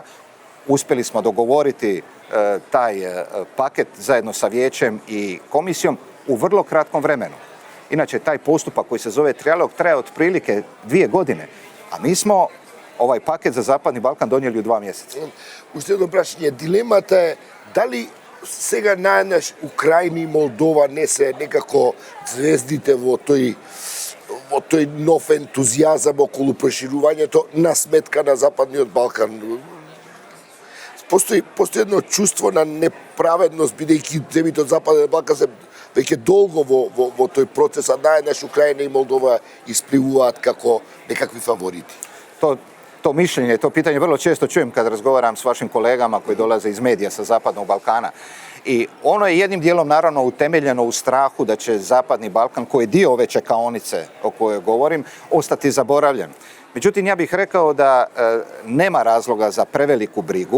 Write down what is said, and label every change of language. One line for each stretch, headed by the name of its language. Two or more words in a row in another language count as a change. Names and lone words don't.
Croatian: Uspjeli smo dogovoriti taj paket zajedno sa vijećem i komisijom u vrlo kratkom vremenu. Inače, taj postupak koji se zove trijalog traje otprilike 2 godine, a mi smo ovaj paket za Zapadni Balkan donijeli u 2 mjeseca.
Macedonian: Уште едно прашање, дилемата е дали сега најнаш Украина и Молдова не се некако звездите во тој нов ентузијазам околу проширувањето на сметка на Западниот Балкан. Постои едно чувство на неправедност, бидејќи земите од Западниот Балкан се веќе долго во тој процес, а најнаш Украина и Молдова испливуваат како некакви фаворити.
Croatian: To mišljenje, to pitanje vrlo često čujem kad razgovaram s vašim kolegama koji dolaze iz medija sa Zapadnog Balkana. I ono je jednim dijelom naravno utemeljeno u strahu da će Zapadni Balkan, koji je dio ove čekaonice o kojoj govorim, ostati zaboravljen. Međutim, ja bih rekao da nema razloga za preveliku brigu.